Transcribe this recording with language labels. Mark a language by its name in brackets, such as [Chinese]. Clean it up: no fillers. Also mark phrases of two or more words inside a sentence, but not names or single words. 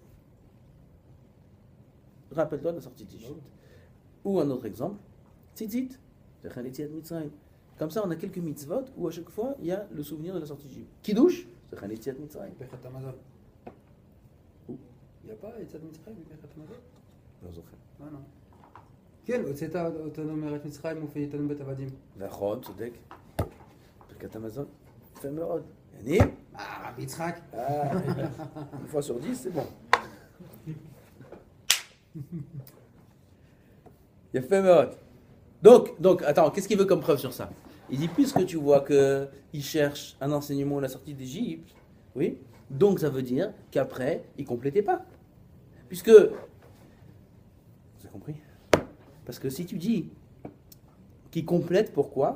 [French] Rappelle-toi de la sortie d'Égypte. Ou un autre exemple, [Hebrew] ציצית, זכר יציאת מצרים. [French] Comme ça, on a quelques mitzvot où à chaque fois, il y a le souvenir de la sortie d'Égypte. [Hebrew] קידוש, זכר יציאת מצרים. ברכת המזון. [French] Où? Il n'y a pas [Hebrew] יציאת מצרים, ברכת המזון? לא זוכר. לא. כן, הוצאת אותנו מארץ מצרים ופייתנו בית עבדים. נכון, צודק. ברכת המזון, יפה מאוד. יניב? רבי יצחק. [French] Une fois sur 10, c'est bon. [Hebrew] יפה מאוד. [French] Donc, attends, qu'est-ce qu'il veut comme preuve sur ça? Il dit, puisque tu vois qu'il cherche un enseignement à la sortie d'Égypte, oui, donc ça veut dire qu'après, il ne complétait pas. Puisque, vous avez compris? Parce que si tu dis qu'il complète, pourquoi?